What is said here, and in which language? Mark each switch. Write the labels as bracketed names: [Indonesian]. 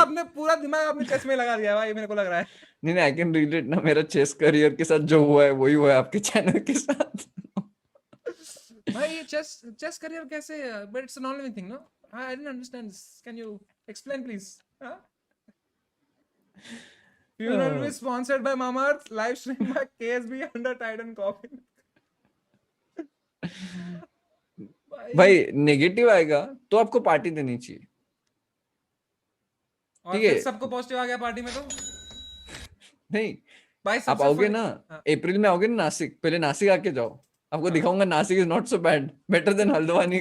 [Hindi] आपने पूरा दिमाग अपने चेस में लगा दिया भाई, मेरे को लग रहा है। नहीं [English] I can relate [Hindi] ना, मेरा चेस करियर के साथ जो हुआ है वही हुआ है आपके चैनल के साथ। भाई ये चेस चेस करियर कैसे? [English] But it's non living thing, no? I didn't understand this, can you explain please? Funeral will be sponsored by Mamaearth, live stream by KSB under Titan Coffin. [Hindi] भाई negative आएगा तो आपको party देनी चाहिए, और ठीक फिर है? सबको पॉजिटिव आ गया पार्टी में तो नहीं, भाई आप सबसे आओगे [English] funny- [Hindi] ना हाँ, अप्रैल में, आओगे ना नासिक, पहले नासिक आके जाओ, आपको दिखाऊंगा [English] Nashik is not so bad, better than Haldwani.